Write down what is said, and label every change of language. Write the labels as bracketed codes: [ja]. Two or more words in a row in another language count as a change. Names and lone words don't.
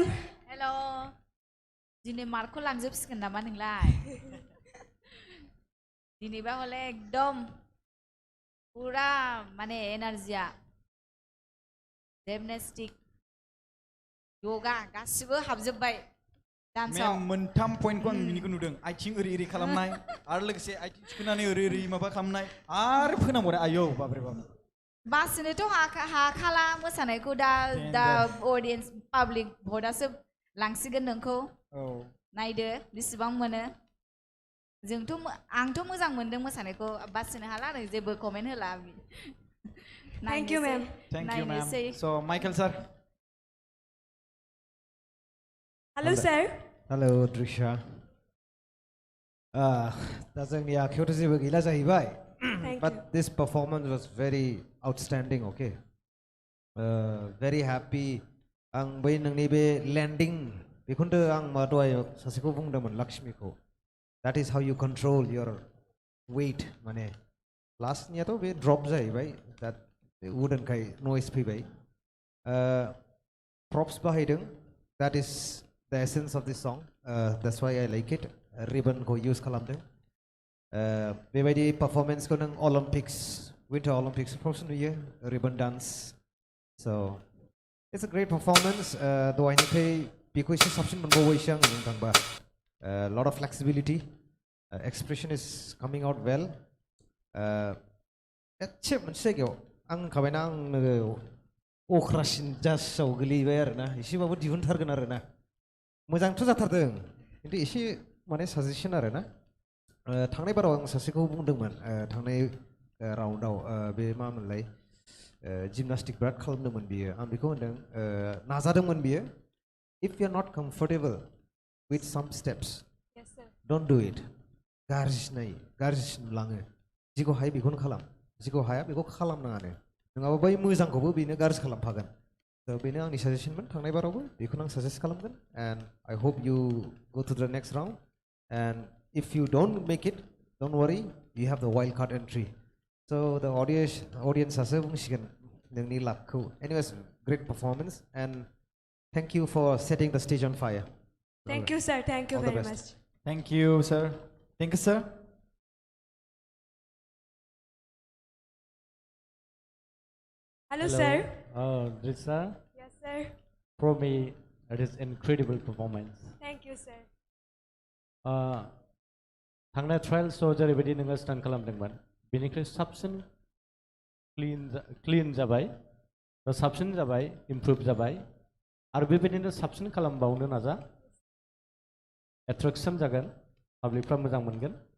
[brx] हेल' दिनै मार्कखौ लांजोबसिगोन नामा नोंलाय दिनैबा हले एकदम पुरा माने एनार्जिया जिमनास्टिक योगा गासिबो हाबजोबबाय डान्सआव मोनथाम पइन्टखौ आं बिनिखौ नुदों आथिं ओरै खालामनाय आरो लोगोसे आथिं थिखोनानै ओरै माबा खालामनाय आरो फोनांबावनाय आयौ बाप रे बाप बासिनोथ' हाखाला मोसानायखौ दा अडियन्स पाब्लिक भटआसो लांसिगोन नोंखौ नायदो बेसेबां मोनो आंथ' मोजां मोनदों मोसानायखौ बासिनो हाला आरो जेबो कमेन्ट होला [en] thank you ma'am [brx] स' माइकेल सार [en] hello sir Hello, Drisha. [brx] दा जोंनि आखायावथ' जेबो गैला जाहैबाय. [en] Thank But you. this performance was very outstanding, okay? Very happy. [brx] आं बै नोंनि बे landing बेखौनो आं मा दहाय सासेखौ बुंदोंमोन लक्ष्मीखौ. [en] That is how you control your weight [brx] माने लास्टनियाथ' बे drop जाहैबाय. [en] That wooden खाय noise फैबाय. Props बाहायदों. That is the essence of this song. That's why I like it. Ribbon को use [brx] खालामदों. बेबायदि [en] performance [brx] को नों [en] Olympics, Winter Olympics [brx] फ्रावसो नुयो. [en] Ribbon dance. So it's a great performance. [brx] दहायनिफ्राय बेखौ एसे साबसिन मोनबावबायसो आं बुंनो थांबा. [en] Lot of flexibility. Expression is coming out well. [brx] एसे मोनसे जायगायाव आं होनखाबायना आंनो अख्रासिन जासाव गोलैबाय आरोना एसेबाबो दिहुनथारगोन आरोना मोजांथ' जाथारदों खिन्थु एसे माने साजेसन आरोना थांनाय बाराव आं सासेखौ बुंदोंमोन थांनाय राउन्डआव बे मामोनलाय जिमनास्टिक बिराद खालामदोंमोन बियो आं बेखौ होनदों नाजादोंमोन बियो [en] if you are not comfortable with some steps Yes, sir. don't do it [brx] गाज्रिसिन लाङो जिखौ हायो बेखौनो खालाम जिखौ हाया बेखौ खालामनाङानो नङाबा बै मोजांखौबो बेनो गाज्रि खालामफागोन बेनो आंनि साजेसनमोन थांनाय बारावबो बेखौनो आं साजेस्ट खालामगोन [en] and I hope you go to the next round and if you don't make it don't worry you have the wild card entry so the audience [brx] आसो बुंसिगोन नोंनि लाकखौ [en] anyways great performance and thank you for setting the stage on fire. Thank you, sir. Thank you All the very best. much. Thank you, sir. Thank you, sir. Hello, sir. Drisha, Yes, sir. for me, it is incredible performance. Thank you, sir. [brx] थांनाय ट्रायल्सआव जेरैबायदि नोङो स्टान्ट खालामदोंमोन बेनिख्रुइ साबसिन क्लिन जाबाय साबसिन जाबाय इमप्रुभ जाबाय आरो बेबायदिनो साबसिन खालामबावनो नाजा एट्रेक्सन जागोन पाब्लिकफ्रा मोजां मोनगोन